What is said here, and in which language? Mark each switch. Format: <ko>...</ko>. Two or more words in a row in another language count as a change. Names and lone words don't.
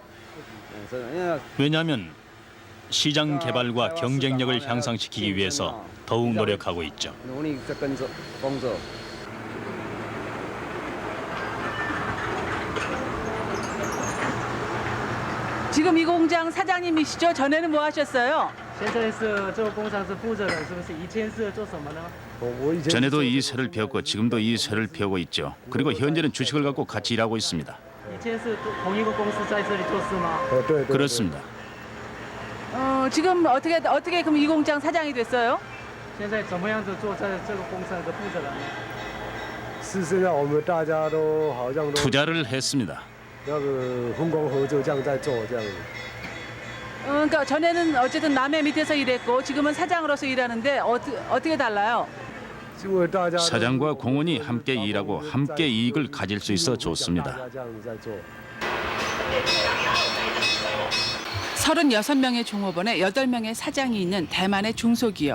<ko>왜냐하면 시장 개발과 경쟁력을 향상시키기 위해서 더욱 노력하고 있죠. 지금 이 공장 사장님이시죠? 전에는 뭐 하셨어요?</ko> <zh>现在是这个工厂是负责人，是不是？以前是做什么呢？</zh> <ko>전에도 이 새를 배웠고 지금도 이 새를 배우고 있죠. 그리고 현재는 주식을 갖고 같이 일하고 있습니다.</ko> <zh>以前是同一个公司在这里做事吗？</zh> <ko>그렇습니다. 지금 어떻게 그럼 이 공장 사장이 됐어요?</ko> <zh>现在怎么样子做这个工厂的负责人呢？是现在我们大家都好像都</zh> <ko>투자를 했습니다.</ko> <zh>那个分工合作这样在做这样。</zh> <ko>그러니까 전에는 어쨌든 남의 밑에서 일했고 지금은 사장으로서 일하는데 어떻게 달라요? 사장과 공원이 함께 일하고 함께 이익을 가질 수 있어 좋습니다. 36명의 종업원에 8명의 사장이 있는 대만의 중소기업.</ko>